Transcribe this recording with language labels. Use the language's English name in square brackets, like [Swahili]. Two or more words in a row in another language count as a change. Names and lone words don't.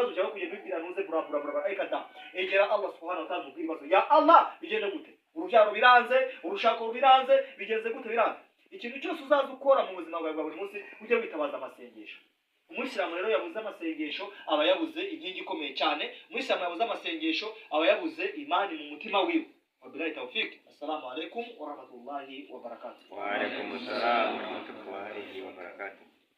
[Kinyarwanda] Ibibazo byawe kugenda bibwira ntuze burabura ariko da egera [Arabic] الله سبحانه وتعالى [Kinyarwanda] mubwira ibibazo ya Allah bigende gute, urubyaro biranze, urushako biranze, bigenze gute biranze. Ikintu cyose uzaza ukora mu buzima bwawe bwa buri munsi ujye witabaza amasengesho. Umuyisilamu rero yabuze amasengesho aba yabuze inkingi ikomeye cyane. Umuyisilamu yabuze amasengesho aba yabuze imani mu mutima wiwe. [Arabic] وبالله التوفيق. السلام عليكم ورحمة الله وبركاته. وعليكم السلام ورحمة الله وبركاته.